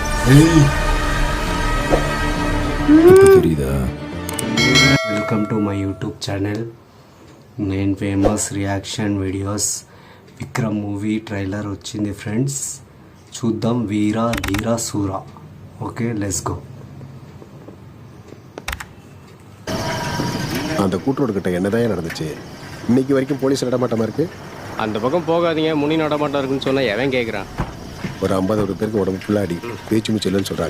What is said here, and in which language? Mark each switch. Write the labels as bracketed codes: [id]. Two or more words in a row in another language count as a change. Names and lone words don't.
[en] welcome to my YouTube channel. నేను famous reaction videos. [te] విక్రమ్ [en] movie trailer [te] వచ్చింది ఫ్రెండ్స్, చూద్దాం. [ta] வீரா தீரா சூரா. [en] OK, let's go. [ta] அந்த கூட்டோட என்னதான் நடந்துச்சு? இன்னைக்கு வரைக்கும் போலீஸ் நடமாட்டமா இருக்கு. அந்த பக்கம் போகாதீங்க, முனி நடமாட்டம் இருக்குன்னு சொன்னா எவன் கேட்குறான்? ஒரு 50 பேருக்கு உடம்பு ஃபுல்லாடி பேச்சு மூச்சு இல்லைன்னு சொல்றாங்க.